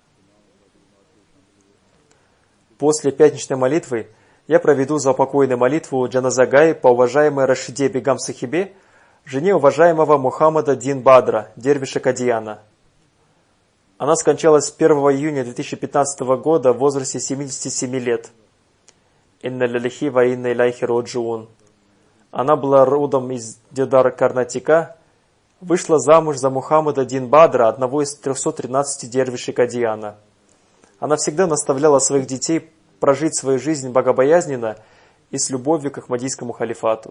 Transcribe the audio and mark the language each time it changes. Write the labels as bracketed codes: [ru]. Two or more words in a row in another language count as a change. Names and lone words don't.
[ru] После пятничной молитвы я проведу заупокойную молитву Джаназагай по уважаемой Рашиде Бегам Сахибе, жене уважаемого Мухаммада Дин Бадра, дервиша Кадияна. Она скончалась 1 июня 2015 года в возрасте 77 лет. [ar] إنا لله وإنا إليه راجعون. [ru] Она была родом из Дедар Карнатика, вышла замуж за Мухаммада Дин Бадра, одного из 313 дервишей Кадияна. Она всегда наставляла своих детей прожить свою жизнь богобоязненно и с любовью к Ахмадийскому халифату.